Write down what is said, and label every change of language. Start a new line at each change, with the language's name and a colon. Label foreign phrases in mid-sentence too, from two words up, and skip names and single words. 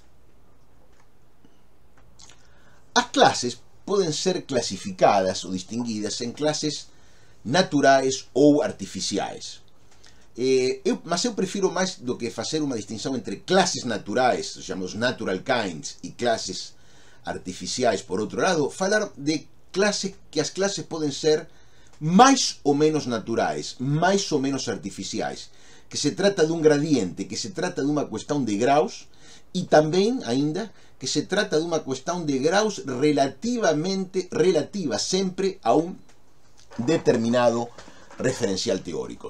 Galician: As clases poden ser clasificadas ou distinguidas en clases naturais ou artificiais. Mas eu prefiro máis do que facer unha distinción entre clases naturais, chamamos
English: natural kinds,
Galician: e clases artificiais, por outro lado, falar de clases, que as clases poden ser mais ou menos naturais, mais ou menos artificiais,
Portuguese: que se trata de um gradiente, que se trata de uma questão de graus, e também, ainda, que se trata de uma questão de graus relativa sempre a um determinado referencial teórico.